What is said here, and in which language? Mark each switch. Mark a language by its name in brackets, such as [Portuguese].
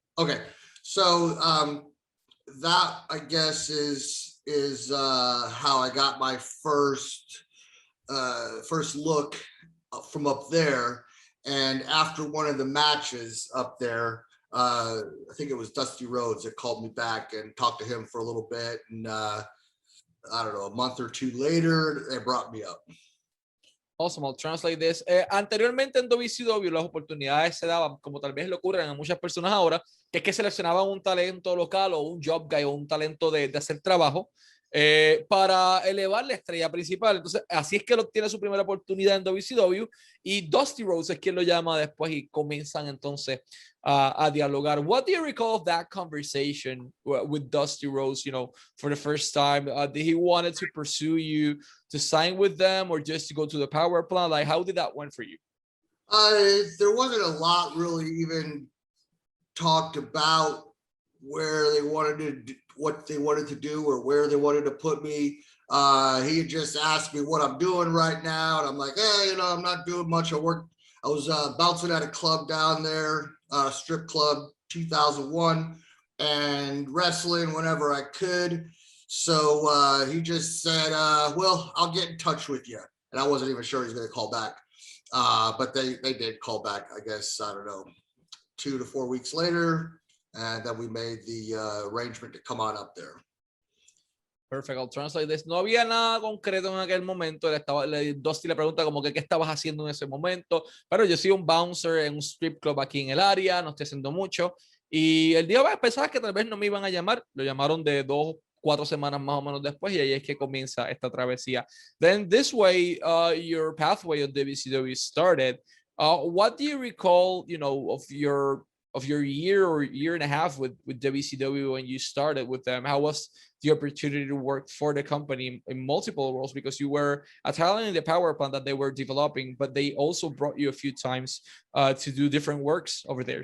[English] Okay, so that, I guess, is how I got my first look from up there. And after one of the matches up there, I think it was Dusty Rhodes that called me back and talked to him for a little bit. And I don't know, a month or 2 later, they brought me up. Awesome, I'll translate this. [Spanish] Anteriormente en WCW las oportunidades se daban, como tal vez le ocurren a muchas personas ahora, que es que seleccionaban un talento local o un job guy o un talento de hacer trabajo para elevar la estrella principal. Entonces, así es que él obtiene su primera oportunidad en WCW y Dusty Rhodes es quien lo llama después y comienzan entonces a dialogar. [English] What do you recall of that conversation with Dusty Rhodes, for the first time? Did he wanted to pursue you to sign with them or just to go to the power plant? Like, how did that went for you? There wasn't a lot really even talked about where they wanted to, what they wanted to do or where they wanted to put me. He just asked me what I'm doing right now. And I'm like, hey, I'm not doing much. I was bouncing at a club down there, strip club, 2001, and wrestling whenever I could. So he just said, well, I'll get in touch with you. And I wasn't even sure he was going to call back. But they did call back, I guess, I don't know, 2 to 4 weeks later. And then we made the arrangement to come on up there. Perfect, I'll translate this. [Spanish] No había nada concreto en aquel momento. Dusty le pregunta como que qué estabas haciendo en ese momento. Pero yo soy un bouncer en un strip club aquí en el área, no estoy haciendo mucho. Y el día pensaba que tal vez no me iban a llamar. Lo llamaron de 2 4 semanas más o menos después y ahí es que comienza esta travesía. [English] Then this way, your pathway on WCW started. What do you recall, of your year or year and a half with WCW when you started with them? How was the opportunity to work for the company in multiple roles? Because you were a talent in the power plant that they were developing, but they also brought you a few times to do different works over there.